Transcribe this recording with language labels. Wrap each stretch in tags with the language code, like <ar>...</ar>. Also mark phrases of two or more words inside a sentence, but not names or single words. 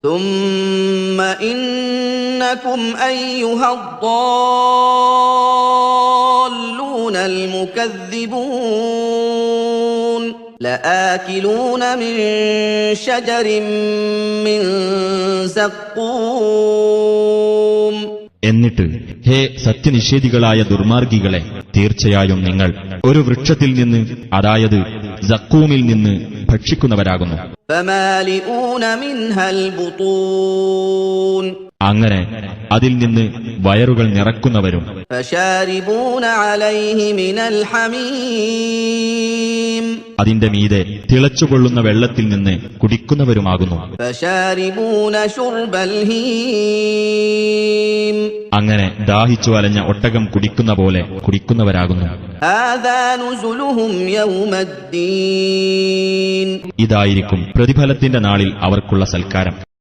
<ar>ثم إنكم أيها الضالون المكذبون لآكلون من شجر من زقوم.</ar> <ml>എന്നിട്ട് ഹേ സത്യനിഷേധികളായ ദുർമാർഗികളെ, തീർച്ചയായും നിങ്ങൾ ഒരു വൃക്ഷത്തിൽ നിന്ന്, അതായത് സക്കൂമിൽ നിന്ന് ഭക്ഷിക്കുന്നവരാകുന്നു.</ml> <ar>فمالئون منها البطون.</ar> <ml>അങ്ങനെ അതിൽ നിന്ന് വയറുകൾ നിറക്കുന്നവരും.</ml> <ar>فشاربون عليه من الحميم.</ar> <ml>അതിന്റെ മീതെ തിളച്ചുകൊള്ളുന്ന വെള്ളത്തിൽ നിന്ന് കുടിക്കുന്നവരുമാകുന്നു.</ml> <ar>فشاربون شرب الهيم.</ar> <ml>അങ്ങനെ ദാഹിച്ചു അലഞ്ഞ ഒട്ടകം കുടിക്കുന്ന പോലെ കുടിക്കുന്നവരാകുന്നു.</ml> <ar>هذا نزلهم يوم الدين.</ar> <ml>ഇതായിരിക്കും പ്രതിഫലത്തിന്റെ നാളിൽ അവർക്കുള്ള സൽക്കാരം.</ml>